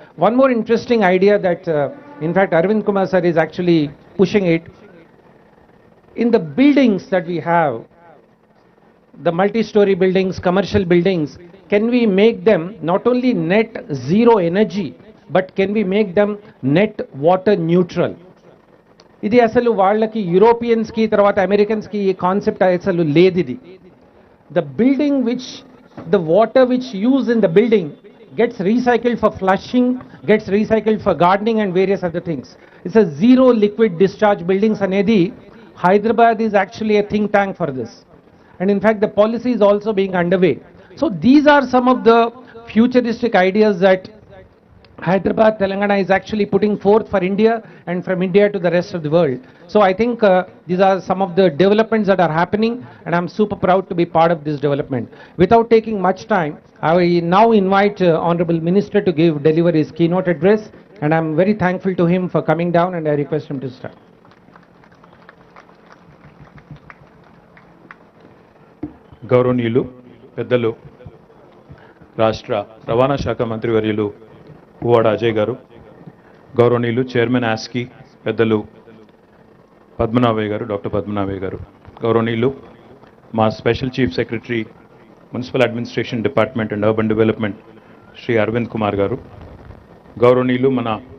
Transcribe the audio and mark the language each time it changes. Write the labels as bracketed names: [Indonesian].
[English] One more interesting idea that, in fact, Arvind Kumar sir is actually pushing it. In the buildings that we have, the multi-story buildings, commercial buildings, can we make them not only net zero energy, but can we make them net water neutral? [Telugu] ఇది అసలు వాళ్ళకి యూరోపియన్స్కి తర్వాత అమెరికన్స్కి ఈ concept అసలు లేదు ఇది. [English] The building which, the water which used in the building gets recycled for flushing, gets recycled for gardening and various other things. It's a zero liquid discharge buildings అనేది Hyderabad is actually a think tank for this. And in fact, the policy is also being underway. So these are some of the futuristic ideas that Hyderabad, Telangana is actually putting forth for India and from India to the rest of the world. So I think these are some of the developments that are happening, and I'm super proud to be part of this development. Without taking much time, I now invite Honorable Minister to deliver his keynote address, and I'm very thankful to him for coming down, and I request him to start. [Telugu] గౌరవనీయులు పెద్దలు రాష్ట్ర రవాణా శాఖ మంత్రివర్యులు పువ్వాడ అజయ్ గారు, గౌరవనీయులు chairman ఆస్కి పెద్దలు పద్మనాభయ్య గారు, డాక్టర్ పద్మనాభయ్య గారు, గౌరవనీయులు మా special chief secretary municipal administration department and urban development Shri Arvind Kumar గారు, గౌరవనీయులు మన